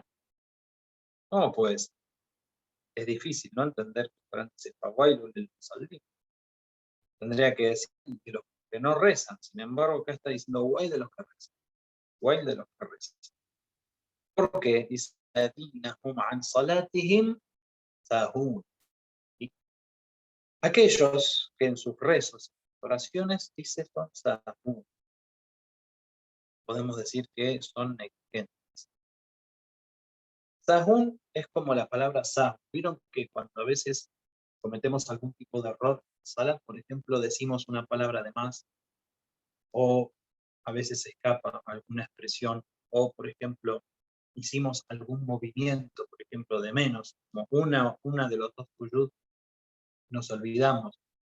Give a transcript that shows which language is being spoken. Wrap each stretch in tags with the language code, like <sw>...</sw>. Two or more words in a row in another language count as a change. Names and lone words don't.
<es>¿Cómo pues? Es difícil, ¿no?, entender que Corán dice</es> <ar>فويل للمصلين.</ar> <es>Tendría que decir que los que no rezan. Sin embargo, acá está diciendo Wail de los que rezan. Wail de los que rezan. ¿Por qué? Dice</es> <ar>عن صلاتهم ساهون.</ar> <es>Aquellos que en sus rezos y oraciones dicen son sahún, podemos decir que son negligentes. Sahún es como la palabra sah. Vieron que cuando a veces cometemos algún tipo de error, salat, por ejemplo, decimos una palabra de más, o a veces se escapa alguna expresión, o por ejemplo, hicimos algún movimiento, por ejemplo, de menos, como una de los dos sujud, nos olvidamos.</es>